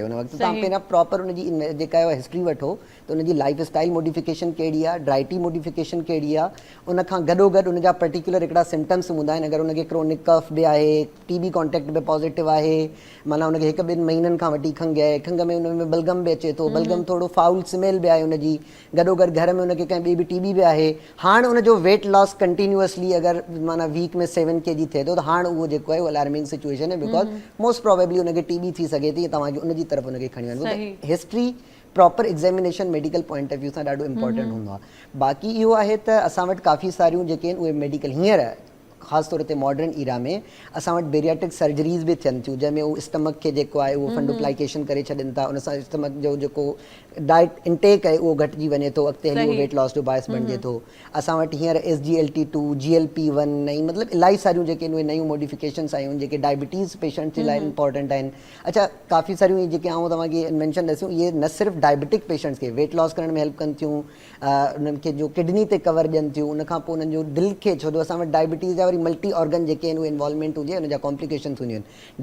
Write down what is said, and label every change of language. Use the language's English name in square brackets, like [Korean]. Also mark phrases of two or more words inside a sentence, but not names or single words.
[Sindhi] हुन वक़्तु तव्हां पहिरियां प्रॉपर हुनजी जेका आहे हिस्ट्री वठो त हुनजी [English] life style modification [Sindhi] कहिड़ी आहे, [English] dietary modification [Sindhi] कहिड़ी आहे, उन खां गॾो गॾु उनजा पर्टिकुलर हिकिड़ा सिम्टम्स हूंदा आहिनि। अगरि उनखे [English] chronic cough [Sindhi] बि आहे, [English] TB contact [Sindhi] बि पॉज़िटिव आहे, माना उनखे 1-2 महीननि खां वठी खंघि आहे, खंघि में उन में बलगम बि अचे थो, बलगम थोरो [English] foul smell [Sindhi] बि आहे उनजी, गॾो गॾु घर में उनखे कंहिं ॿी बि टीबी बि आहे। हाणे उनजो [English] weight loss continuously [Sindhi] अगरि माना वीक में 7 kg थिए थो, त हाणे उहो जेको आहे उहो [English] alarming situation [Sindhi] आहे, [English] because most probably [Sindhi] उनखे टीबी थी सघे थी, तव्हांखे उनजी तरफ़ उनखे खणी वञो। [English] history proper examination medical point of view [Sindhi] सां ॾाढो इंपॉर्टेंट हूंदो आहे। बाक़ी इहो आहे त असां वटि काफ़ी सारियूं जेके आहिनि उहे मेडिकल हींअर ख़ासि तौर ते [English] modern era [Sindhi] में असां वटि [English] bariatric surgeries [Sindhi] बि थियनि थियूं, जंहिंमें उहो स्टमक खे जेको आहे उहो फंडुप्लाइकेशन करे छॾनि था, उन सां स्टमक जो जेको [English] diet intake [Sindhi] आहे उहो घटिजी वञे थो, अॻिते हली उहो [English] weight loss [Sindhi] जो बायस बणिजे थो। असां वटि हींअर SGLT2, GLP-1 ऐं मतिलबु इलाही सारियूं जेके आहिनि उहे नयूं मॉडिफिकेशन्स आयूं आहिनि, जेके [English] diabetes patient [Sindhi] जे लाइ इंपॉर्टेंट आहिनि। अच्छा, काफ़ी सारियूं जेके आऊं तव्हांखे मेंशन ॾसियूं, इहे न सिर्फ़ु [English] diabetic patients [Sindhi] खे [English] weight loss [Sindhi] करण में हेल्प कनि थियूं, उन्हनि खे जो किडनी ते कवर ॾियनि थियूं, उनखां पोइ उन्हनि जो दिलि खे, छो जो असां वटि डायबिटीज़ जा वरी [English] multi organ [Sindhi] जेके आहिनि उहे इन्वॉल्वमेंट हुजे, उन जा कॉम्प्लिकेशन्स हूंदियूं आहिनि।